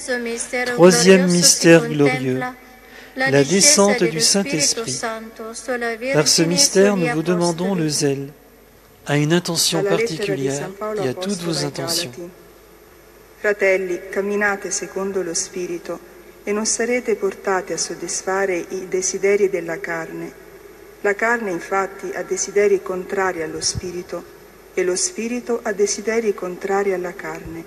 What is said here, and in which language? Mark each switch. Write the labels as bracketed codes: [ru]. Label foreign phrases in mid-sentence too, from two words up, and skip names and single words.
[fr] Troisième mystère glorieux, la descente du Saint-Esprit. Par ce mystère, nous vous demandons le zèle, à une intention particulière et à toutes vos intentions. [it] Fratelli, camminate secondo lo Spirito e non sarete portati a soddisfare i desideri della carne. La carne infatti ha desideri contrari allo Spirito e lo Spirito ha desideri contrari alla carne.